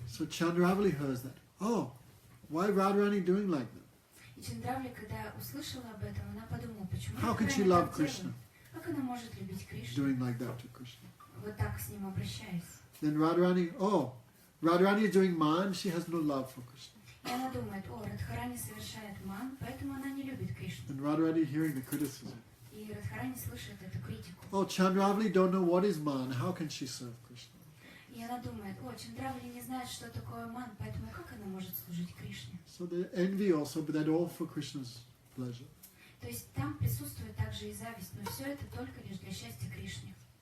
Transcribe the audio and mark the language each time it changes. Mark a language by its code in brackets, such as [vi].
[en] So Chandravali hears that. Oh, why Radharani doing like that? [ru] И Чандравли, когда услышала об этом, она подумала, почему [en] How can she [ru] Радхарани [en] love [ru] так делает? [en] Krishna [ru] Как она может любить Кришну, [en] doing like that to Krishna? [ru] вот так с ним обращаясь? [en] Then Radharani is doing man. She has no love for Krishna. [ru] И она думает, Радхарани совершает ман, поэтому она не любит Кришну. [en] And Radharani hearing the criticism. [ru] И Радхарани слышит эту критику. [en] Oh, Chandravali don't know what is man. How can she serve Krishna? [ru] И она думает, Чандравли не знает, что такое ман, поэтому как она может служить Кришне? [en] So they envy also, but that all for Krishna's pleasure. [ru] То есть там присутствует также и зависть, но все это только лишь для счастья Кришне.